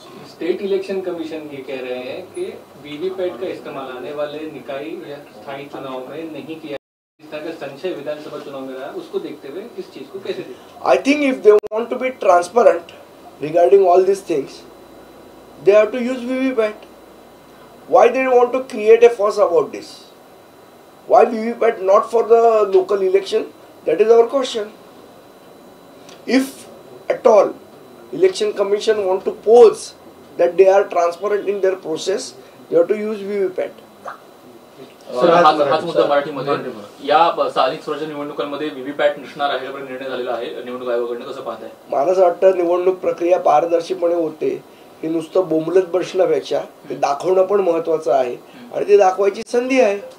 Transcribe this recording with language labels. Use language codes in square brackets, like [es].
[hi] State election commission ये कह रहे हैं कि वीवीपैट का इस्तेमाल आने वाले निकाय या स्थायी चुनाव में नहीं किया. इस तरह का संशय विधानसभा चुनाव में रहा, उसको देखते हुए इस चीज को कैसे देखते? [en] I think if they want to be transparent regarding all these things, they have to use VVPAT. Why they want to create a fuss about this? Why VVPAT not for the local election? That is our question. If at all election commission want to pose that they are transparent in their process, they have to use VVPAT. [mr] हाच मुद्दा मराठीमध्ये या स्थानिक स्वराज्य निवडणुकांमध्ये VVPAT नसणार आहे यावर निर्णय झालेला आहे निवडणूक आयोगाकडून. कसं पाहताय? मला असं वाटतं निवडणूक प्रक्रिया पारदर्शीपणे होते हे नुसतं बोंबलत बसण्यापेक्षा ते दाखवणं पण महत्वाचं आहे आणि ते दाखवायची संधी आहे.